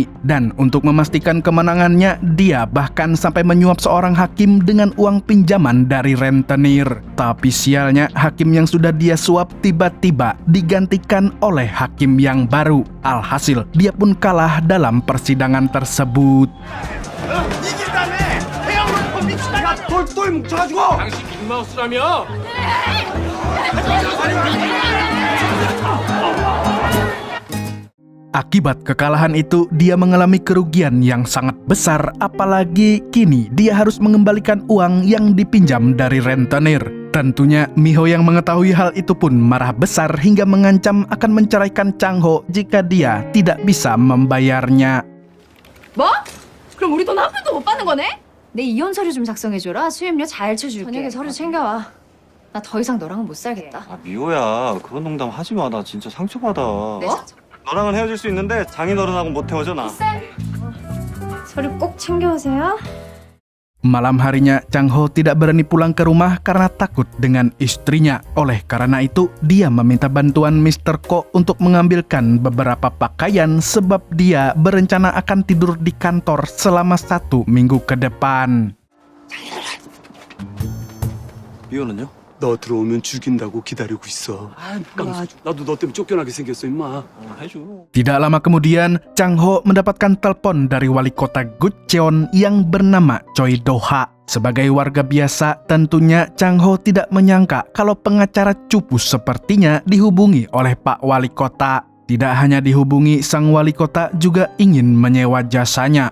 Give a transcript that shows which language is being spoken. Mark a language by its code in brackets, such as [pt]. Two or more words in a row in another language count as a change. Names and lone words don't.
[id] Dan untuk memastikan kemenangannya, dia bahkan sampai menyuap seorang hakim dengan uang pinjaman dari rentenir. Tapi sialnya, hakim yang sudah dia suap tiba-tiba digantikan oleh hakim yang baru. Alhasil, dia pun kalah dalam persidangan tersebut. [ko] 똘똘 뭉쳐가지고 당신 빅마우스라며? [id] Akibat kekalahan itu, dia mengalami kerugian yang sangat besar, apalagi kini dia harus mengembalikan uang yang dipinjam dari rentenir. Tentunya Mi-ho yang mengetahui hal itu pun marah besar hingga mengancam akan menceraikan Chang-ho jika dia tidak bisa membayarnya. [ko] 뭐? 그럼 우리 돈 한 푼도 못 받는 거네? 내 이혼 서류 좀 작성해줘라. 수임료 잘 쳐줄게. 저녁에 서류 챙겨와. 나 더 이상 너랑은 못 살겠다. 아 미호야 그런 농담 하지 마. 나 진짜 상처받아. 뭐? 너랑은 헤어질 수 있는데 장인어른하고 못 헤어져 나. 서류 꼭 챙겨오세요. [id] Malam harinya, Chang-ho tidak berani pulang ke rumah karena takut dengan istrinya. Oleh karena itu, dia meminta bantuan Mr. Ko untuk mengambilkan beberapa pakaian sebab dia berencana akan tidur di kantor selama 1 minggu ke depan. [ko] 미호는요? 너 들어오면 죽인다고 기다리고 있어. 나도 너 때문에 쫓겨나게 생겼어, 임마. 해줘. [id] Tidak lama kemudian, Chang-ho mendapatkan telepon dari wali kota Gukcheon yang bernama Choi Do-ha. Sebagai warga biasa, tentunya Chang-ho tidak menyangka kalau pengacara cupu sepertinya dihubungi oleh Pak Wali Kota. Tidak hanya dihubungi, sang wali kota juga ingin menyewa jasanya.